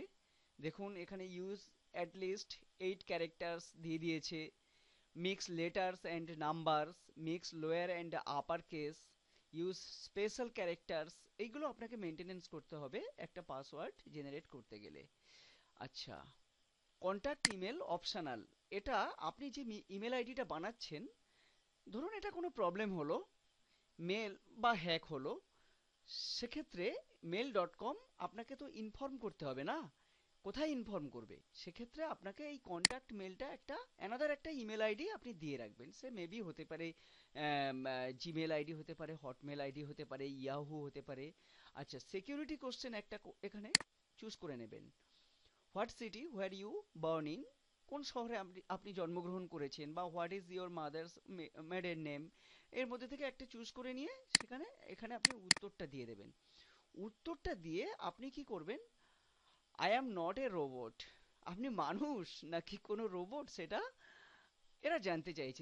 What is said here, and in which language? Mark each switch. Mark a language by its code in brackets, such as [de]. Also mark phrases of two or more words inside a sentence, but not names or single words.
[bn] দেখুন এখানে [en] use at least 8 characters [bn] দিয়ে দিয়েছে, [en] mix letters and numbers, mix lower and upper case, use special characters, [bn] এইগুলো আপনাকে maintenance করতে হবে একটা password generate করতে গেলে। আচ্ছা, [en] contact email optional. [bn] এটা আপনি যে ইমেল আইডিটা বানাচ্ছেন, ধরুন এটা কোনো প্রবলেম হলো, মেল বা হ্যাক হলো, সেক্ষেত্রে mail.com আপনাকে তো ইনফর্ম করতে হবে না? কোথায় ইনফর্ম করবে? সেক্ষেত্রে আপনাকে এই কন্ট্যাক্ট মেলটা একটা অ্যানাদার একটা ইমেল আইডি আপনি দিয়ে রাখবেন। সে মেবি হতে পারে জিমেল আইডি, হতে পারে হটমেল আইডি, হতে পারে ইয়াহু হতে পারে। আচ্ছা, [en] security question [bn] একটা এখানে চুজ করে নেবেন। [en] what city where you born in, কোন শহরে আপনি আপনি জন্মগ্রহণ করেছেন, বা what is your mother's maiden name, এর মধ্যে থেকে একটা চুজ করে নিয়ে সেখানে এখানে আপনি উত্তরটা দিয়ে দেবেন। উত্তরটা দিয়ে আপনি কি করবেন, I am not a robot, আপনি মানুষ নাকি কোনো রোবট সেটা এরা জানতে চাইছে।